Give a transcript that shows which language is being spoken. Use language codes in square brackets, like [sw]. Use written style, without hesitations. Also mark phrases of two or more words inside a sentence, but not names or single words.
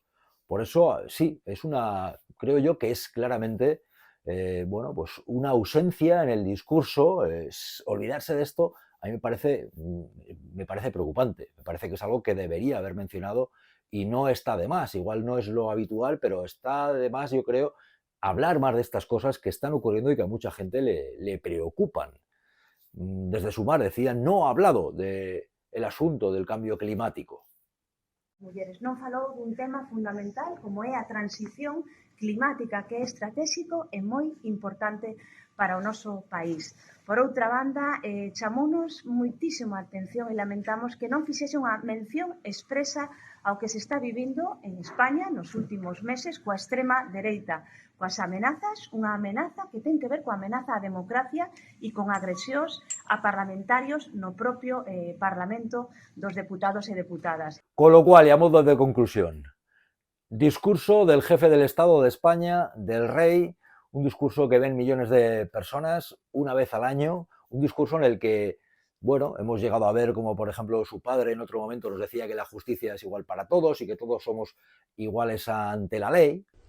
[es] Por eso, sí, creo yo que es claramente, bueno, pues una ausencia en el discurso, es olvidarse de esto a mí me parece preocupante, me parece que es algo que debería haber mencionado y no está de más, igual no es lo habitual, pero está de más, yo creo, hablar más de estas cosas que están ocurriendo y que a mucha gente le preocupan. Desde Sumar decían, no ha hablado del asunto del cambio climático. [gl] Mulleres non falou dun tema fundamental como é a transición climática, que é estratégico e moi importante para o noso país. Por outra banda, chamounos moitísimo a atención e lamentamos que non fixese unha mención expresa ao que se está vivindo en España nos últimos meses coa extrema dereita, coas amenazas, unha amenaza que ten que ver coa amenaza á democracia e con agresións a parlamentarios no propio Parlamento dos deputados e deputadas. [es] Con lo cual, y a modo de conclusión, discurso del jefe del Estado de España, del rey, un discurso que ven millones de personas una vez al año, un discurso en el que, bueno, hemos llegado a ver como, por ejemplo, su padre en otro momento nos decía que la justicia es igual para todos y que todos somos iguales ante la ley.